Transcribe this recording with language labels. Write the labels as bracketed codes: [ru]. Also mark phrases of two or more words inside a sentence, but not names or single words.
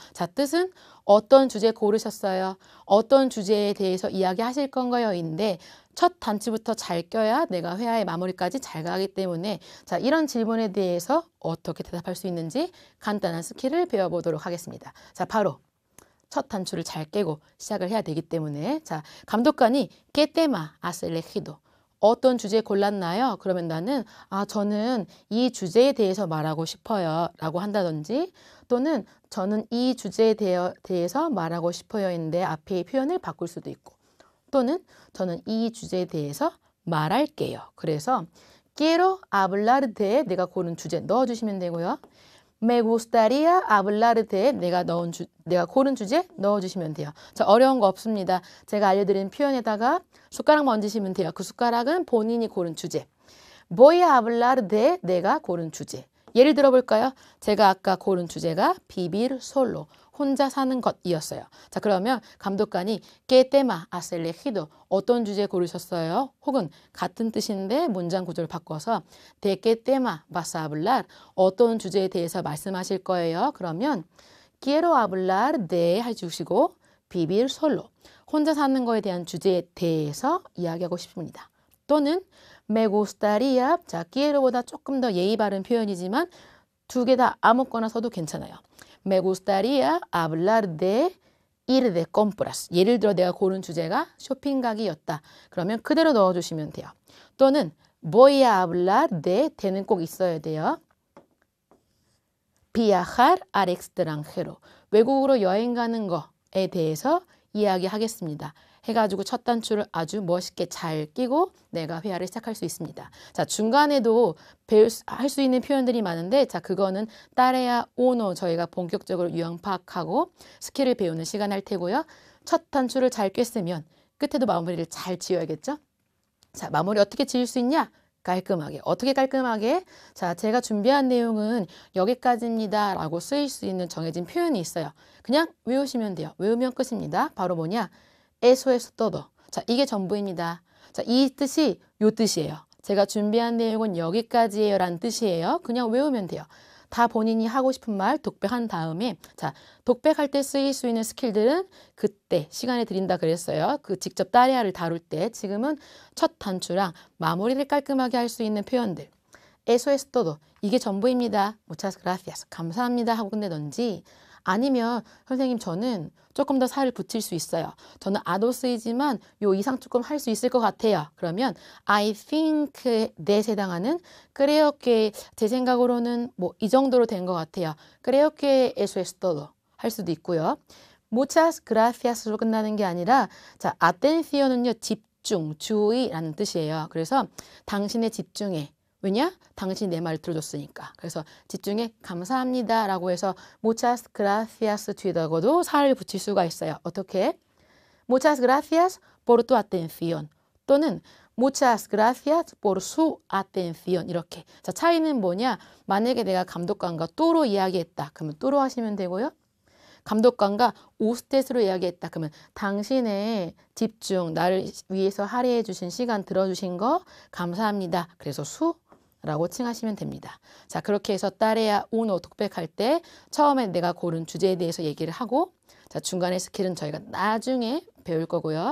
[ko] 자, 뜻은 어떤 주제 고르셨어요? 어떤 주제에 대해서 이야기하실 건가요? 인데 첫 단추부터 잘 껴야 내가 회화의 마무리까지 잘 가기 때문에 자, 이런 질문에 대해서 어떻게 대답할 수 있는지 간단한 스킬을 배워보도록 하겠습니다. 자, 바로 첫 단추를 잘 깨고 시작을 해야 되기 때문에 자, 감독관이 [es] ¿Qué tema has elegido? [ko] 어떤 주제 골랐나요? 그러면 나는 저는 이 주제에 대해서 말하고 싶어요 라고 한다든지 또는 저는 이 주제에 대해서 말하고 싶어요인데 앞에 표현을 바꿀 수도 있고 또는 저는 이 주제에 대해서 말할게요. 그래서 [es] quiero hablar de [ko] 내가 고른 주제 넣어주시면 되고요. [es] Me gustaría hablar de [ko] 내가 고른 주제 넣어주시면 돼요. 자, 어려운 거 없습니다. 제가 알려드린 표현에다가 숟가락 얹으시면 돼요. 그 숟가락은 본인이 고른 주제. [es] Voy a hablar de [ko] 내가 고른 주제. 예를 들어볼까요? 제가 아까 고른 주제가 [es] vivir solo, [ko] 혼자 사는 것이었어요. 자, 그러면 감독관이 [es] ¿Qué tema has elegido? [ko] 어떤 주제 고르셨어요? 혹은 같은 뜻인데 문장 구조를 바꿔서 [es] ¿De qué tema vas a hablar? [ko] 어떤 주제에 대해서 말씀하실 거예요? 그러면 [es] Quiero hablar de [ko] 해주시고 [es] vivir solo, [ko] 혼자 사는 거에 대한 주제에 대해서 이야기하고 싶습니다. [es] 또는 me gustaría, [ko] 자, quiero보다 조금 더 예의 바른 표현이지만 두 개 다 아무거나 써도 괜찮아요. [es] Me gustaría hablar de ir de compras. [ko] 예를 들어 내가 고른 주제가 쇼핑 가기였다. 그러면 그대로 넣어주시면 돼요. [es] 또는 voy a hablar de, [ko] 되는 꼭 있어야 돼요. [es] viajar al extranjero. [ko] 외국으로 여행 가는 거에 대해서 이야기하겠습니다. 해가지고 첫 단추를 아주 멋있게 잘 끼고 내가 회화를 시작할 수 있습니다. 자, 중간에도 할 수 있는 표현들이 많은데, 자, 그거는 [es] tarea uno [ko] 저희가 본격적으로 유형 파악하고 스킬을 배우는 시간 할 테고요. 첫 단추를 잘 꿰으면 끝에도 마무리를 잘 지어야겠죠? 자, 마무리 어떻게 지을 수 있냐? 깔끔하게. 어떻게 깔끔하게? 자, 제가 준비한 내용은 여기까지입니다 라고 쓰일 수 있는 정해진 표현이 있어요. 그냥 외우시면 돼요. 외우면 끝입니다. 바로 뭐냐? [es] Eso es todo. [ko] 자, 이게 전부입니다. 자, 이 뜻이 요 뜻이에요. 제가 준비한 내용은 여기까지예요 라는 뜻이에요. 그냥 외우면 돼요. 다 본인이 하고 싶은 말 독백한 다음에, 자, 독백할 때 쓰일 수 있는 스킬들은 그때 시간에 드린다 그랬어요. 그 직접 따레아를 다룰 때. 지금은 첫 단추랑 마무리를 깔끔하게 할 수 있는 표현들. [es] Eso es todo. [ko] 이게 전부입니다. [es] Muchas gracias. [ko] 감사합니다 하고 끝내던지, 아니면 선생님 저는 조금 더 살을 붙일 수 있어요. 저는 아도스이지만 요 이상 조금 할 수 있을 것 같아요. 그러면 [en] I think that [ko] 에 해당하는 [es] creo que, [ko] 제 생각으로는 뭐 이 정도로 된 것 같아요. [es] creo que eso es todo [ko] 할 수도 있고요. [es] muchas gracias [ko] 로 끝나는 게 아니라, 자, atencion은요 집중, 주의라는 뜻이에요. 그래서 당신의 집중에, 왜냐? 당신이 내 말을 들어줬으니까. 그래서 집중에 감사합니다 라고 해서 [es] muchas gracias [ko] 뒤에다가도 살을 붙일 수가 있어요. 어떻게? [es] muchas gracias por tu atención 또는 muchas gracias por su atención 이렇게. [ko] 자, 차이는 뭐냐? 만약에 내가 감독관과 또로 이야기했다. 그러면 또로 하시면 되고요. 감독관과 우스테스로 이야기했다. 그러면 당신의 집중, 나를 위해서 할애해 주신 시간 들어주신 거 감사합니다. 그래서 수라고 칭하시면 됩니다. 자, 그렇게 해서 [es] tarea uno [ko] 독백할 때 처음에 내가 고른 주제에 대해서 얘기를 하고, 자, 중간의 스킬은 저희가 나중에 배울 거고요.